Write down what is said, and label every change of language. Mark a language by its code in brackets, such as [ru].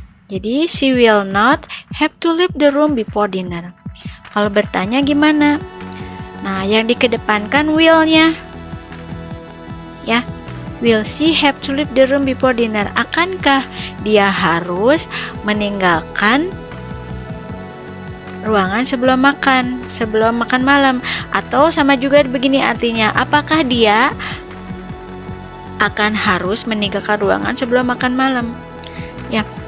[en] Jadi she will not have to leave the room before dinner. [id] Kalau bertanya gimana? Nah, yang dikedepankan will-nya. Ya. [en] Will she have to leave the room before dinner? [id] Akankah dia harus meninggalkan ruangan sebelum makan malam? Atau sama juga begini artinya, apakah dia akan harus meninggalkan ruangan sebelum makan malam? Ya.